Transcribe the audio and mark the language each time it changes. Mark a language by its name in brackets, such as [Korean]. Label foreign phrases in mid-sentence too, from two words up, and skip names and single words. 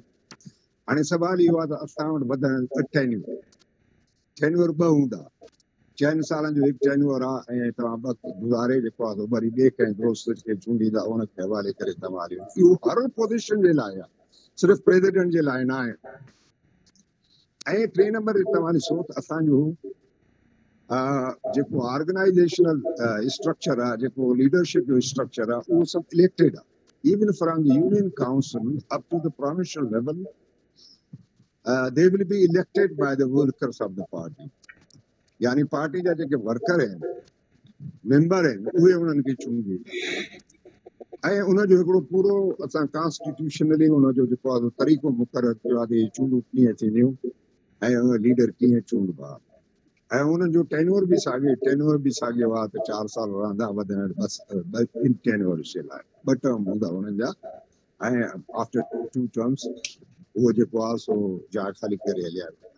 [Sindhi] हाणे सुवाल इहो आहे त असां वटि वधण टेन्योर 2 हूंदा, 4 सालनि जो हिकु टेन्योर आहे, ऐं तव्हां 2 गुज़ारे जेको आहे वरी ॿिए कंहिं दोस्त खे चूंडींदा, उनखे हवाले करे तव्हां इहो हर पोज़ीशन जे लाइ आहे, सिर्फ़ु प्रेसिडेंट जे लाइ न आहे। ऐं 3 नंबर ते तव्हां ॾिसो त असांजो जेको [English] organizational structure [Sindhi] आहे, जेको लीडरशिप जो स्ट्रक्चर आहे, उहो सभु इलेक्टेड आहे। [English] even from the union council up to the provincial level they will be elected by the workers of the party। [Sindhi] यानी पार्टी जा जेके वर्कर आहिनि, मेंबर आहिनि, उहे उन्हनि खे चूंडे, ऐं उनजो हिकिड़ो पूरो असां कॉन्स्टिट्यूशनली उनजो जेको आहे तरीक़ो मुक़ररु कयो आहे त चूंडूं कीअं थींदियूं ऐं उन लीडर कीअं चूंडबा। ऐं उन्हनि जो टेन्योर बि साॻियो आहे त 4 साल रहंदा, वधण बस इन टेन्योर जे लाइ 2 टर्म हूंदा उन्हनि जा, ऐं [English] after 2 terms [Sindhi] उहो जेको आहे सो जा ख़ाली करे हलिया वेंदा।